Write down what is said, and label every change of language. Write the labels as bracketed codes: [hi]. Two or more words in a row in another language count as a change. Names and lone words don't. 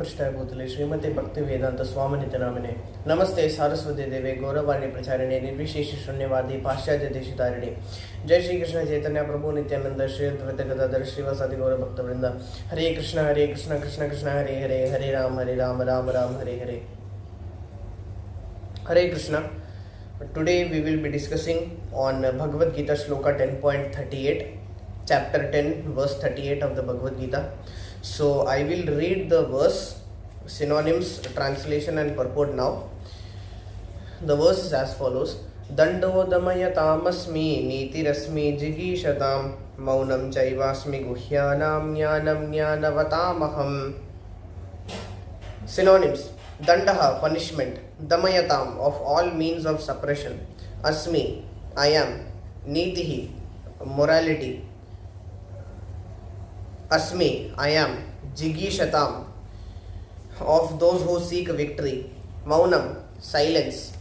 [sa] पृष्ठाय भूतले श्रीमते भक्ति वेदांत स्वामिनित्य नामिने नमस्ते सारस्वती देवे गौरवाणी प्रचारिणे निर्विशेष शून्यवादी पाश्चात्य देशतारिणे जय श्री कृष्ण चैतन्य प्रभु नित्यानंद श्री अद्वैत गदाधर श्रीवासादि गौर भक्त वृंद हरे कृष्ण कृष्ण कृष्ण हरे हरे हरे राम राम राम हरे हरे हरे कृष्ण. [en] Today we will be discussing on Bhagavad-Gita Sloka 10.38, chapter 10 verse 38 of the Bhagavad-Gita. So I will read the verse, synonyms, translation and purport now. The verse is as follows: [sa] दण्डो दमयतामस्मि नीतिरस्मि जिगीषताम् मौनं चैवास्मि गुह्यानां ज्ञानं ज्ञानवतामहम्. [en] Synonyms: Dandaha, punishment; Damayatam, of all means of suppression; Asmi, I am; Nitihi, morality; Asmi, I am; Jigishatam, of those who seek victory; Maunam, silence;